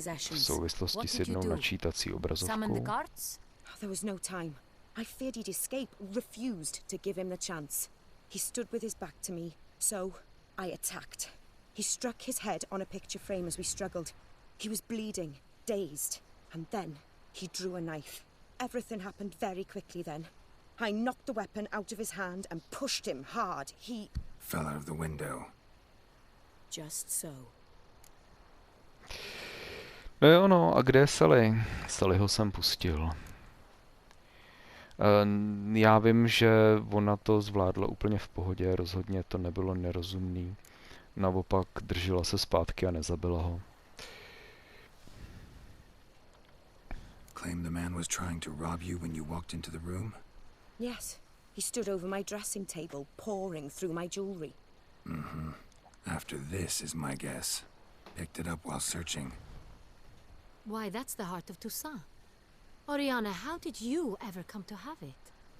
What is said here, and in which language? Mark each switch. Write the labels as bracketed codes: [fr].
[cs] V souvislosti s jednou načítací obrazovkou. [en] There was no time. I feared he'd escape, refused to give him the chance. He stood with his back to me, so I attacked. He struck his head on a picture frame as we struggled. He was bleeding, dazed, and then he drew a knife. Everything happened very quickly then. I knocked the weapon out of his hand and pushed him hard. He fell out of the window. Just so. [cs] No jo, no, a kde je Sally? Sallyho jsem pustil. Já vím, že ona to zvládla úplně v pohodě, rozhodně to nebylo nerozumný. naopak držela se zpátky a nezabila ho. [en] Claim the man was trying to rob you when you walked into the room? Yes. He stood over my dressing table, pouring through my jewelry. Mm-hmm. After this is my guess. Picked it up while searching. Why, that's the heart of Toussaint. Oriana, how did you ever come to have it?